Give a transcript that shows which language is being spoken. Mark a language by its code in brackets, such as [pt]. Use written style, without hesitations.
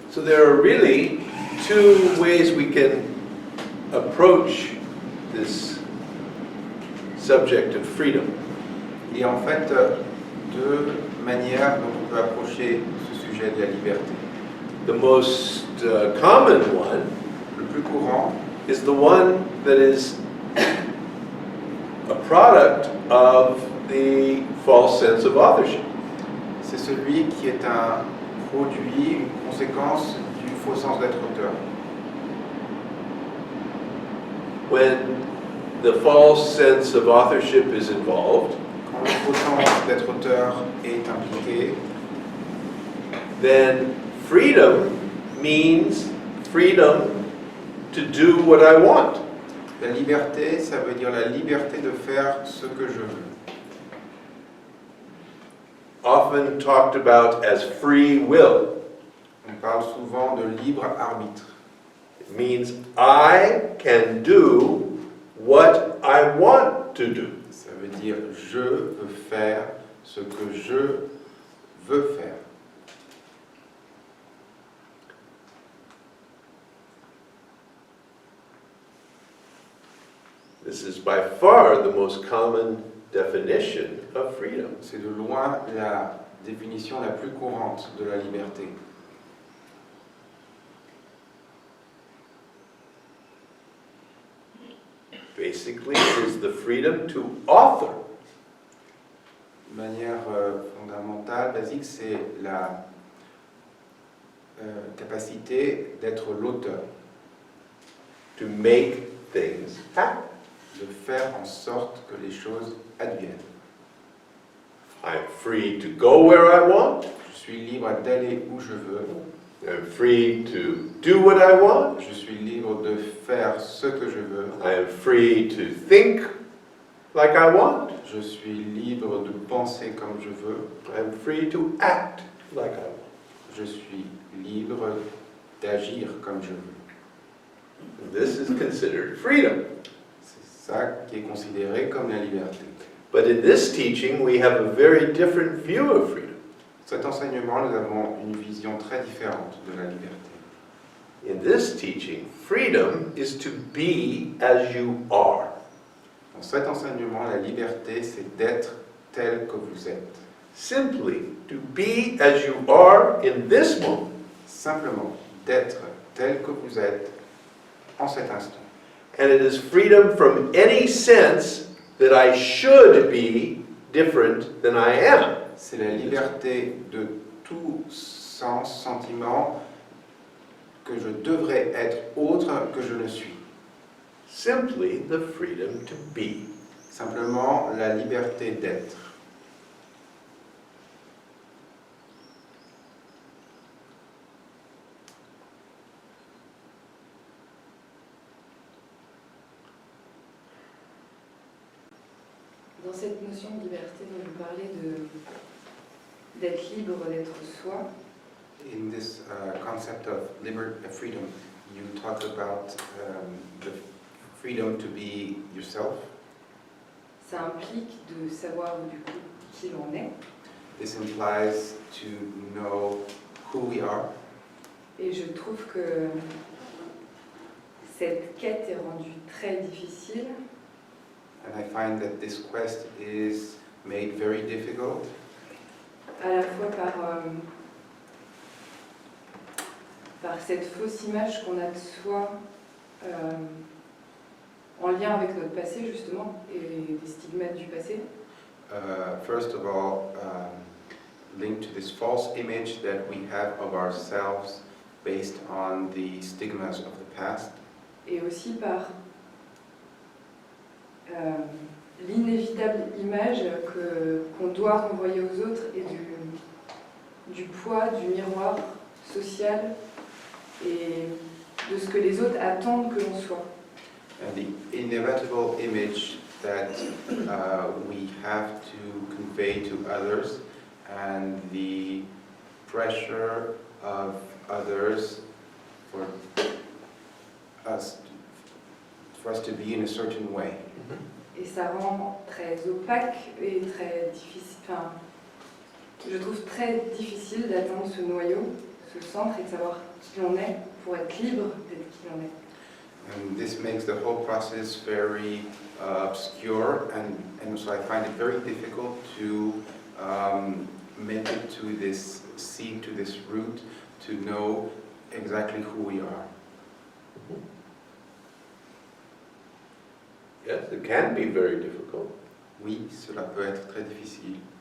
[en] So there are really two ways we can approach this subject of freedom. [fr] Il y a en fait deux manières dont on peut approcher ce sujet de la liberté. [en] The most common one [fr] Le plus courant [en] is the one that is a product of the false sense of authorship. [fr] c'est celui qui est un produit, une conséquence du faux sens d'être auteur. [en] When the false sense of authorship is involved, [fr] Quand le faux sens d'être auteur est impliqué, [en] then freedom means freedom to do what I want. [fr] la liberté, ça veut dire la liberté de faire ce que je veux. [en] Often talked about as free will. [fr] On parle souvent de libre arbitre. [en] It means I can do what I want to do. [fr] Ça veut dire je peux faire ce que je veux faire. [en] This is by far the most common definition of freedom. [fr] C'est de loin la définition la plus courante de la liberté. [en] Basically, it is the freedom to author. [fr] De manière fondamentale, basique, c'est la capacité d'être l'auteur, [en] To make things happen. [fr] de faire en sorte que les choses adviennent. [en] I'm free to go where I want. [fr] Je suis libre d'aller où je veux. [en] I'm free to do what I want. [fr] Je suis libre de faire ce que je veux. [en] I am free to think like I want. [fr] Je suis libre de penser comme je veux. [en] I'm free to act like I want. [fr] Je suis libre d'agir comme je veux. [en] And this is considered freedom. [fr] C'est ça qui est considéré comme la liberté. [en] But in this teaching, we have a very different view of freedom. [fr] Cet enseignement, nous avons une vision très différente de la liberté. [en] In this teaching, freedom is to be as you are. [fr] Dans cet enseignement, la liberté, c'est d'être tel que vous êtes. [en] Simply to be as you are in this moment. [fr] Simplement d'être tel que vous êtes en cet instant. [en] And it is freedom from any sense that I should be different than I am. [fr] C'est la liberté de tout sens, sentiment que je devrais être autre que je ne suis. [en] Simply the freedom to be. [fr] Simplement la liberté d'être. Dans cette notion de liberté dont vous parlez d'être libre, d'être soi, [en] In this concept of freedom, you talk about the freedom to be yourself. [fr] ça implique de savoir du coup qui l'on est. [en] This implies to know who we are. [fr] Et je trouve que cette quête est rendue très difficile [en] And I find that this quest is made very difficult, [fr] à la fois par cette fausse image qu'on a de soi en lien avec notre passé justement et les stigmates du passé. [en] First of all, linked to this false image that we have of ourselves based on the stigmas of the past. [fr] Et aussi par l'inévitable image qu'on doit renvoyer aux autres et du poids du miroir social et de ce que les autres attendent que l'on soit. [en] And the inevitable image that we have to convey to others and the pressure of others for us to be in a certain way. [fr] Et ça rend très opaque et très difficile. Enfin, je trouve très difficile d'atteindre ce noyau, ce centre, et de savoir qui l'on est, pour être libre d'être qui l'on est. [en] And this makes the whole process very obscure, and so I find it very difficult to make it to this seed, to this root, to know exactly who we are. Yes, it can be very difficult. [fr] Oui, cela peut être très difficile.